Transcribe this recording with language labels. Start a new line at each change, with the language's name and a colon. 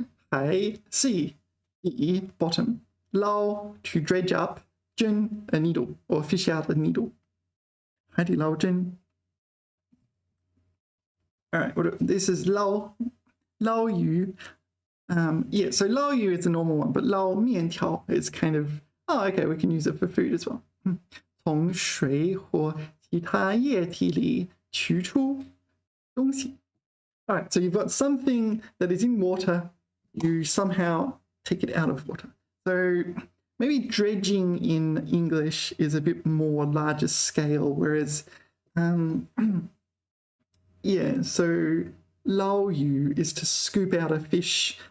English: 海 sea, bottom, 捞 to dredge up, 针 a needle or fish out a needle.
Chinese: 海底捞针.
English: All right, this is 捞鱼. Yeah, so 捞鱼 is a normal one, but 捞面条 is kind of, oh, okay, we can use it for food as well.
Chinese: 从水或其他液体里取出东西.
English: All right, so you've got something that is in water, you somehow take it out of water. So maybe dredging in English is a bit more larger scale, whereas, yeah, so 捞鱼 is to scoop out a fish.